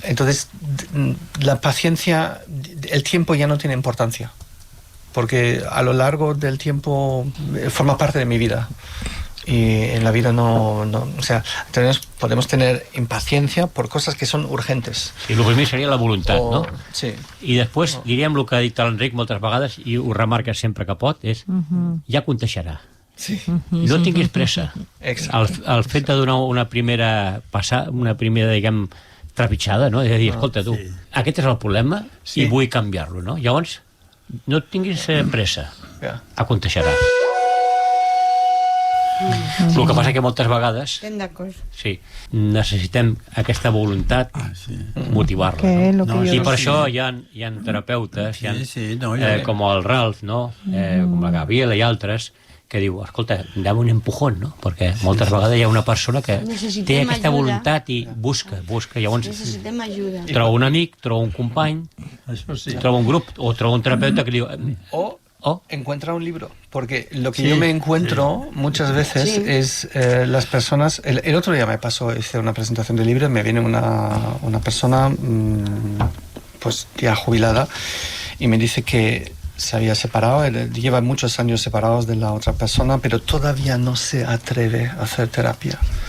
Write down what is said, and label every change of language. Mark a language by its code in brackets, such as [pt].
[es] Entonces, la paciencia, el tiempo ya no tiene importancia, porque a lo largo del tiempo forma parte de mi vida. Y en la vida no o sea, podemos tener impaciencia por cosas que son urgentes. [ca] I el primer seria la voluntat, no? Sí. I després diríem el que ha dit l'Enric moltes vegades, i ho remarca sempre que pot, és ja conteixerà. Sí. No tinguis pressa. El fet de donar una primera diguem, trepitjada, no? És a dir, escolta, tu, aquest és el problema i vull canviar-lo, no? Llavors, no tinguis pressa. Aconteixerà. El que passa que moltes vegades necessitem aquesta voluntat, motivar-la, no? I per això hi ha terapeutes com el Ralph, no? Com la Gabriela i altres, que diu, escolta, [es] dame un empujón, [ca] no? Perquè moltes vegades hi ha una persona que té aquesta voluntat i busca, llavors troba un amic, troba un company, troba un grup o troba un terapeuta que diu... [es] O encuentra un libro, porque lo que yo me encuentro muchas veces es las personas... El otro día me pasó, hice una presentación de libro, me viene una persona pues ya jubilada y me dice que se había separado, lleva muchos años separados de la otra persona, pero todavía no se atreve a hacer terapia.